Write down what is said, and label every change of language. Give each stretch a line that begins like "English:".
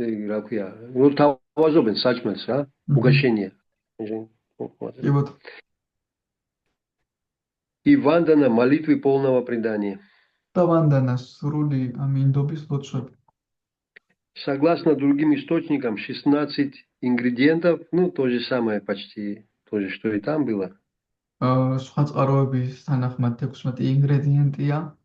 Georgian: რა ქვია რო თავაზობენ საჭმელს რა
Russian: угощение. И вот и вандана молитвы полного предания.
Georgian: და вандана სრული მინდობის ლოცვები.
Russian: Согласно другим источникам 16 ингредиентов, ну то же самое почти, то же что и там было.
Georgian: სხვა წყაროების თანახმად 16 ინგრედიენტია.